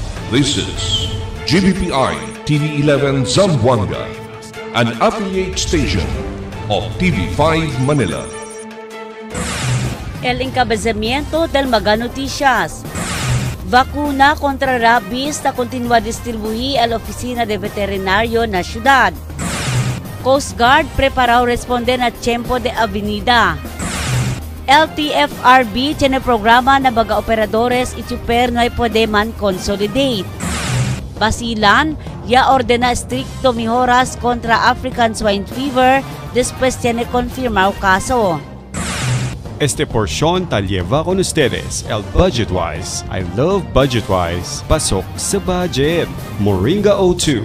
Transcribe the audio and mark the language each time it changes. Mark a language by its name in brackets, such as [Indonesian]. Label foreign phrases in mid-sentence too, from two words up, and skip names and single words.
[English] This is GBPI TV11 Zamboanga, an affiliate station of TV5 Manila. [Chavacano] El encabezamiento del Mega Noticias. Vacuna contra rabies na continua distribuir a la Oficina de Veterinario na siyudad. Coast Guard preparado responder na tiempo de avenida. LTFRB tiene programa na baga operadores ituper no pwede man consolidate. Basilan, ya ordena stricto mejoras contra African Swine Fever después tiene confirmado caso. Este porción tal lleva con ustedes el Budgetwise. [English] I love Budgetwise. [Filipino] Pasok sa budget. [English] Moringa O2.